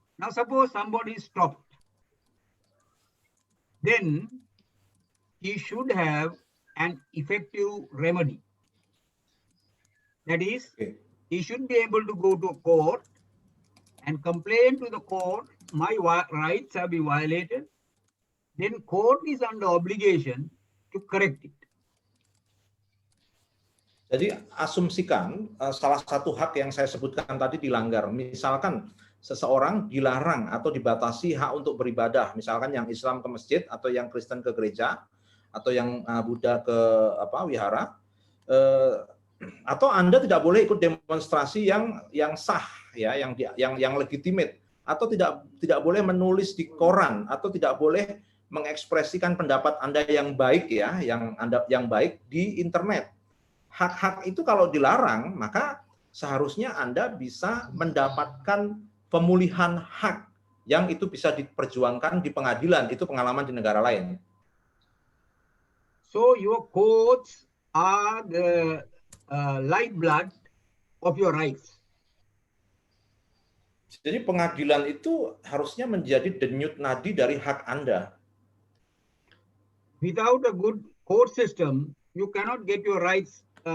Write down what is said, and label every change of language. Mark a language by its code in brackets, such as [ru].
[en] Now suppose somebody is stopped, then he should have an effective remedy. That is, he should be able to go to court and complain to the court, my rights have been violated. Then court is under obligation to correct it. [id] Jadi asumsikan salah satu hak yang saya sebutkan tadi dilanggar. Misalkan seseorang dilarang atau dibatasi hak untuk beribadah, misalkan yang Islam ke masjid atau yang Kristen ke gereja atau yang Buddha ke wihara, atau Anda tidak boleh ikut demonstrasi yang sah, ya, yang legitimate, atau tidak boleh menulis di koran, atau tidak boleh mengekspresikan pendapat Anda yang baik, ya, yang baik di internet. Hak-hak itu kalau dilarang, maka seharusnya Anda bisa mendapatkan pemulihan hak yang itu bisa diperjuangkan di pengadilan. Itu pengalaman di negara lain. [en] So your courts are the lifeblood of your rights. [id] Jadi pengadilan itu harusnya menjadi denyut nadi dari hak Anda. [en] Without a good court system, you cannot get your rights